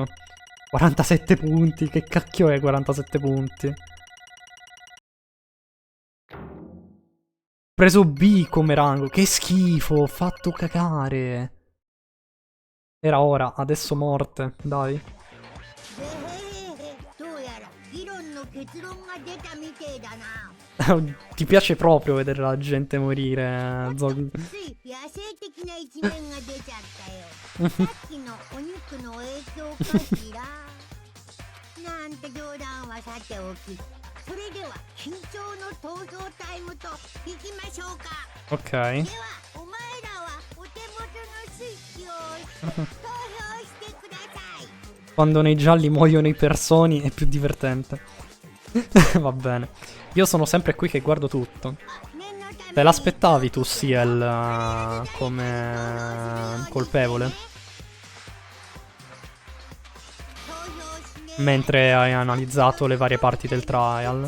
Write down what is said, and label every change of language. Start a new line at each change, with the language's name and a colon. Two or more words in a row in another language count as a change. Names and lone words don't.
Italian: 47 punti. Che cacchio è 47 punti? Ho preso B come rango. Che schifo. Ho fatto cacare. Era ora. Adesso morte. Dai.
Japanese: 結論が出たみてえだな。
Italian: Ti piace proprio vedere la gente morire, Zog.
Japanese: つい野生的な一面が出ちゃったよ。さっきのお肉の影響かしら。なんて冗談はさておき、それでは緊張の投票タイムといきましょうか。
Italian: Ok.
Japanese: ではお前らはお手元のスイッチを押して投票してください。
Italian: Quando nei gialli muoiono i personi è più divertente. Va bene. Io sono sempre qui che guardo tutto. Te l'aspettavi tu, Ciel, come colpevole? Mentre hai analizzato le varie parti del trial.